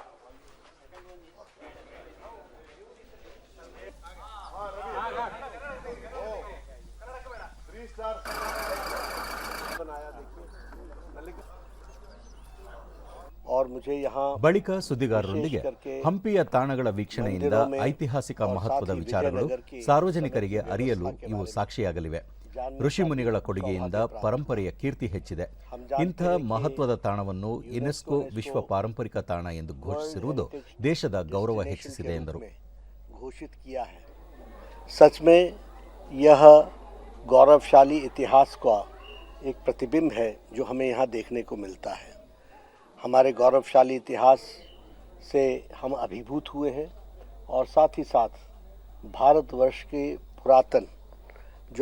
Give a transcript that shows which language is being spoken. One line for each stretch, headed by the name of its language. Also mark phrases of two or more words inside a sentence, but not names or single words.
Kannada: ಬಳಿಕ ಸುದ್ದಿಗಾರರೊಂದಿಗೆ ಹಂಪಿಯ ತಾಣಗಳ ವೀಕ್ಷಣೆಯಿಂದ ಐತಿಹಾಸಿಕ ಮಹತ್ವದ ವಿಚಾರಗಳು ಸಾರ್ವಜನಿಕರಿಗೆ ಅರಿಯಲು ಇವು ಸಾಕ್ಷಿಯಾಗಲಿವೆ. ಋಷಿ ಮುನಿಗಳ ಕೊಡುಗೆಯಿಂದ ಪರಂಪರೆಯ ಕೀರ್ತಿ ಹೆಚ್ಚಿದೆ. ಇಂಥ ಮಹತ್ವದ ತಾಣವನ್ನು ಯುನೆಸ್ಕೋ ವಿಶ್ವ ಪಾರಂಪರಿಕ ತಾಣ ಎಂದು ಘೋಷಿಸಿರುವುದು ದೇಶದ ಗೌರವ ಹೆಚ್ಚಿಸಿದೆ ಎಂದರು.
Hindi: सच में यह गौरवशाली इतिहास का एक प्रतिबिंब है जो हमें यहाँ देखने को मिलता है. हमारे गौरवशाली इतिहास से हम अभिभूत हुए हैं और साथ ही साथ भारतवर्ष के पुरातन जो